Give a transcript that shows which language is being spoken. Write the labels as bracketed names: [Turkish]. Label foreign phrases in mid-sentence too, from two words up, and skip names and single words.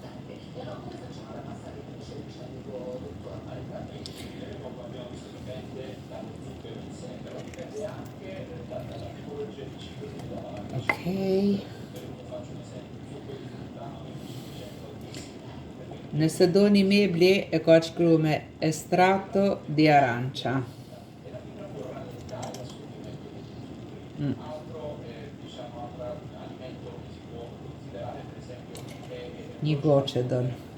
[Albanian] Okej. Nëse do një meble, e ka shkru me [Italian] estratto di arancia. [Albanian] Një goqe donë.